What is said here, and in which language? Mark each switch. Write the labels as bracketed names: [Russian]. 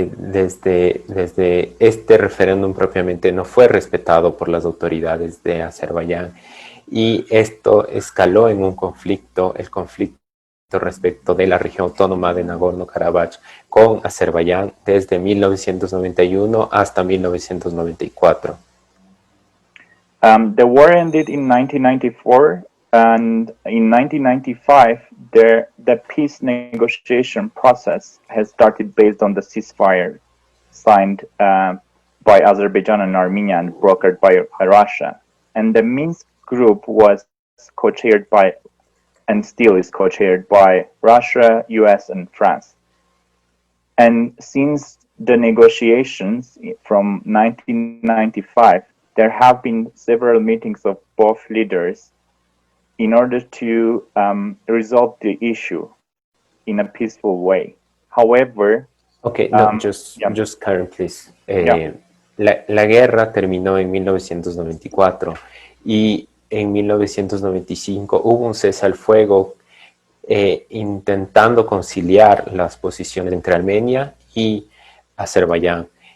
[Spanish] Desde este referéndum propiamente no fue respetado por las autoridades de Azerbaiyán, y esto escaló en un conflicto, el conflicto respecto de la región autónoma de Nagorno Karabaj con Azerbaiyán desde 1991 hasta 1994. [English] The war ended in 1994, and in 1995, the peace negotiation process has started based on the ceasefire signed by Azerbaijan and Armenia and brokered by Russia. And the Minsk group was co-chaired by, and still is co-chaired by, Russia, US, and France. And since the negotiations from 1995, there have been several meetings of both leaders in order to resolve the issue in a peaceful way. However, just Karen, please. [Spanish] La guerra terminó en 1994 y en 1995 hubo un cese al fuego intentando conciliar las posiciones entre Armenia y Azerbaiyán.